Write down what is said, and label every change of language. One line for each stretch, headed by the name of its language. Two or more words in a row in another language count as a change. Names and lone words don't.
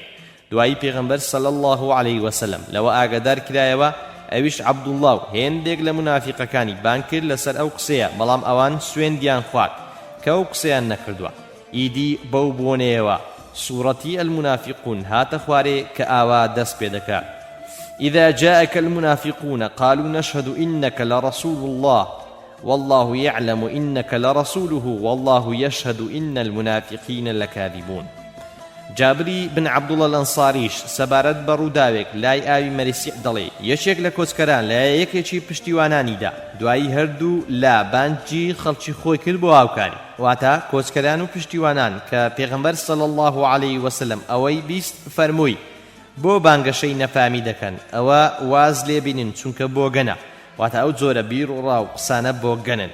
Central Kurdish: دوایی پێغەمبەر
Arabic: صلی الله علیه وسلم
Central Kurdish: لەوە ئاگادار کرایەوە، ئەویش عەبدوڵڵا و هێندێک لە منافیقەکانی بان کرد لەسەر ئەو قسەیە، بەڵام ئەوان سوێندیان خوارد کە ئەو قسەیان نەکردووە. ئیدی بەو بۆنەیەوە سوورەتی المنافقون هاتە خوارێ کە ئاوا دەست پێ دەکات.
Arabic: إذا جاءك المنافقون قالوا نشهد إنك لرسول الله والله يعلم إنك لرسوله والله يشهد إن المنافقين لكاذبون.
Central Kurdish: جابری بن عەبدوڵڵا الأنصاریش سەبارەت بە ڕووداوێک لای ئاوی مەریسیع دەڵێ یەکێک لە کۆچکەران لە یەکێکی پشتیوانانیدا دوایی هەردوو لا بانجی خەڵکی خۆی کرد بۆ هاوکاری. واتە کۆچکەران و پشتیوانان کە پێغەمبەر
Arabic: صلی الله علیه وسلم
Central Kurdish: ئەوەی بیست فەرمووی بۆ بانگەشەی نەفامی دەکەن، ئەوە واز لێبینن چونکە بۆ گەنە، واتە ئەو جۆرە بیر و ڕاو قسانە بۆ گەنن.